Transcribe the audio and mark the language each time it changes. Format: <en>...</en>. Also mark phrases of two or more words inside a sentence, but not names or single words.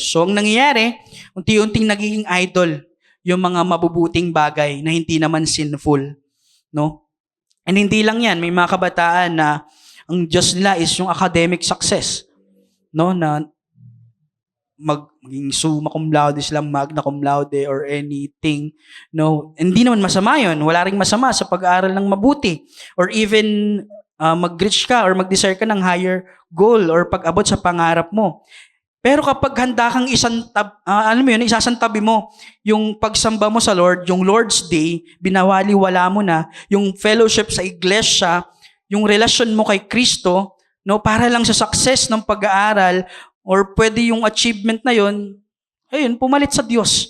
<tl>So ang nangyayari, unti-unting nagiging idol yung mga mabubuting bagay na hindi naman sinful, no? And hindi lang yan, may mga kabataan na ang Diyos nila is yung</tl> <en>academic success,</en> <tl>no? Na maging</tl> <la>summa cum laude</la> <tl>sila,</tl> <la>magna cum laude</la> <en>or anything,</en> <tl>no? Hindi naman masama yun. Wala ring masama sa pag-aaral ng mabuti or even mag-reach ka or mag-desire ka ng</tl> <en>higher goal</en> <tl>or pag-abot sa pangarap mo. Pero kapag handa kang isasantabi mo yung pagsamba mo sa Lord, yung</tl> <en>Lord's Day,</en> <tl>binawali-wala mo na, yung fellowship sa iglesia, yung relasyon mo kay Kristo, no, para lang sa success ng pag-aaral or pwede yung achievement na yun, ayun, pumalit sa Diyos.</tl>